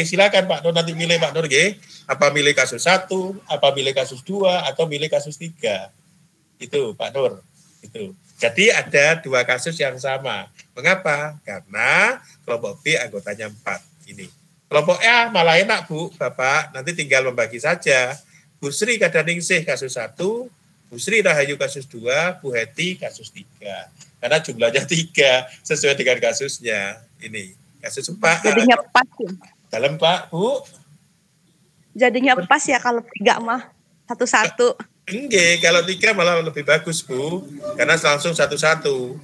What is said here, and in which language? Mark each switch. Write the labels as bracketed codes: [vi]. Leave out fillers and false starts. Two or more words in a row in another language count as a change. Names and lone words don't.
[id] Silakan Pak Nur nanti milih Pak Nur ya. Apa milih kasus 1, apa milih kasus 2, atau milih kasus 3. Itu Pak Nur. Itu. Jadi ada 2 kasus yang sama. Mengapa? Karena kelompok B anggotanya 4. Ini. Kelompok A malah enak Bu, Bapak. Nanti tinggal membagi saja. Bu Sri Kadaningsih kasus 1, Bu Sri Rahayu kasus 2, Bu Heti kasus 3. Karena jumlahnya 3 sesuai dengan kasusnya. Ini kasus 4. Jadinya pas ya? Dalam Pak, Bu? Jadinya pas ya kalau 3 mah satu-satu. Enggak, kalau 3 malah lebih bagus Bu. Karena langsung satu-satu.